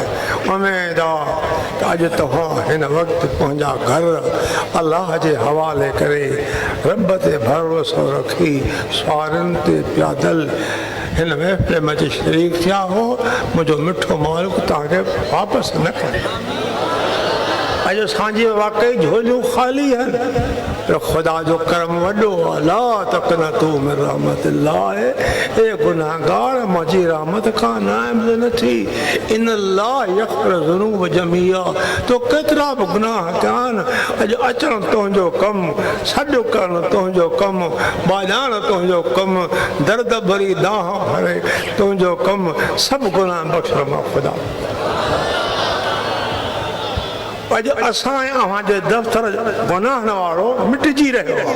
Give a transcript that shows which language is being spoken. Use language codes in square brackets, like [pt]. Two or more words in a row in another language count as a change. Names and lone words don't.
[sd] उमेद आहे त अॼु तव्हां हिन वक़्तु पंहिंजा घर अलाह जे हवाले करे रब ते भरोसो रखी सुवारनि ते पैदल हिन महफ़िल में शरीक थिया हो। मुंहिंजो मिठो मालिक तव्हांखे वापसि न करे। अॼु असांजी वाकई झोलियूं ख़ाली आहिनि, पर ख़ुदा जो करम वॾो आहे। [ar] لا تقنطوا من رحمة الله, [sd] ए गुनाहगार मुंहिंजी रहमत खां नाइमु न थी। [ar] إن الله يغفر الذنوب جميعا, [sd] तो केतिरा बि गुनाह कया आहिनि। अॼु अचणु तुंहिंजो कमु, सॾु करणु तुंहिंजो कमु, बाॼाइणु तुंहिंजो कमु, दर्द भरी दाह भरे तुंहिंजो कमु, सभु गुनाह बख़्शण मां ख़ुदा। अॼु असां अव्हांजे दफ़्तर गुनाहनि वारो मिटिजी रहियो आहे।